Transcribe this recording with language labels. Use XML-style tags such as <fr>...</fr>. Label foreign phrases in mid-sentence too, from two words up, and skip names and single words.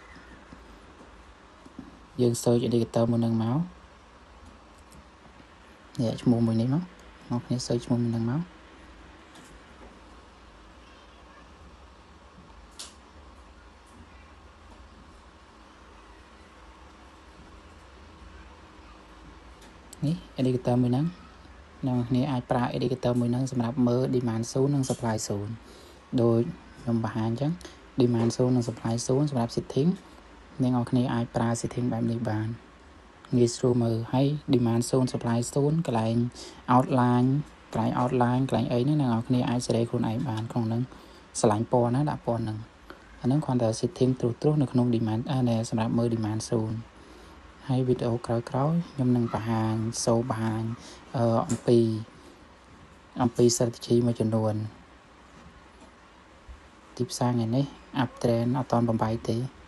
<km>យើង</km> <en>search indicator</en> <km>មួយហ្នឹងមកនេះឈ្មោះមួយនេះមកអ្នកគ្នា search ឈ្មោះមួយហ្នឹងមកនេះ indicator មួយហ្នឹងអ្នកគ្នាអាចប្រើ indicator មួយហ្នឹងសម្រាប់ មើល</km> <en>demand zone</en> <km>និង</km> <en>supply zone</en> <km>ដូចខ្ញុំបង្ហាញអញ្ចឹង</km> <en>demand zone</en> <km>និង</km> <en>supply zone</en> <km>សម្រាប់ setting អ្នកគ្នាអាចប្រើ setting បែបនេះបានងាយស្រួលមើលហើយ</km> <en>demand zone supply zone</en> <km>កន្លែង outline កន្លែងអីហ្នឹងអ្នកគ្នាអាចសេរីខ្លួនឯងបានក្នុងហ្នឹងឆ្លាញ់ពណ៌ណាដាក់ពណ៌ហ្នឹងអាហ្នឹងគ្រាន់តែ setting ត្រួសនៅក្នុង demand សម្រាប់មើល</km> <en>demand zone</en> <km>ហើយវីដេអូក្រោយៗខ្ញុំនឹងបង្ហាញអំពី strategy មួយចំនួនទីផ្សារថ្ងៃនេះ</km> <en>up trend</en> <km>អត់ទាន់បំបែកទេ</km>